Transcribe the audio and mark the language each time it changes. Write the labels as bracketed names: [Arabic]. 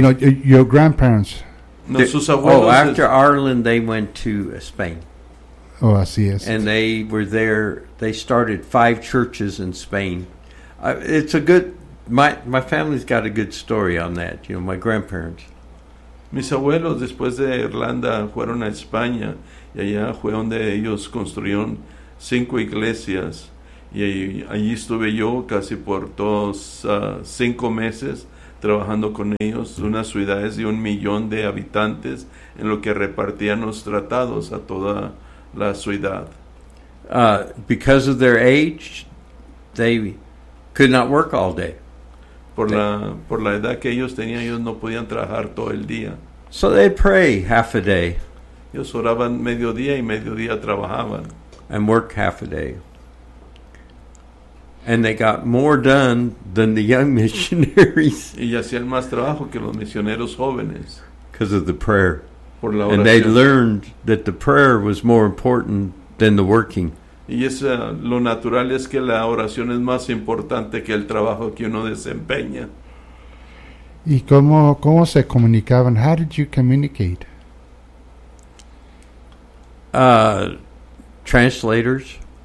[English] No, your grandparents. After Ireland, they went to Spain. [Spanish] Oh, así es. [English] And they were there. They started five churches in Spain. It's a good, my family's got a good story on that, you know, my grandparents. [Spanish] Mis abuelos, después de Irlanda, fueron a España y allá fue donde ellos construyeron 5 iglesias. Y allí estuve yo casi por todos 5 meses trabajando con ellos. Unas ciudades de 1 millón de habitantes en lo que repartían los tratados a toda la ciudad. [English] Because of their age, they could not work all day. [Spanish] Por la edad que ellos tenían, ellos no podían trabajar todo el día. [English] So they'd pray half a day. [Spanish] Ellos oraban mediodía y mediodía trabajaban. [English] And work half a day. And they got more done than the young missionaries. [Spanish] Y hacían más trabajo que los misioneros jóvenes. [English] Because of the prayer. [Spanish] Por la oración. [English] And they learned that the prayer was more important than the working. [Spanish] Y es lo natural es que la oración es más importante que el trabajo que uno desempeña. ¿Y cómo se comunicaban? [English] How did you communicate? Translators.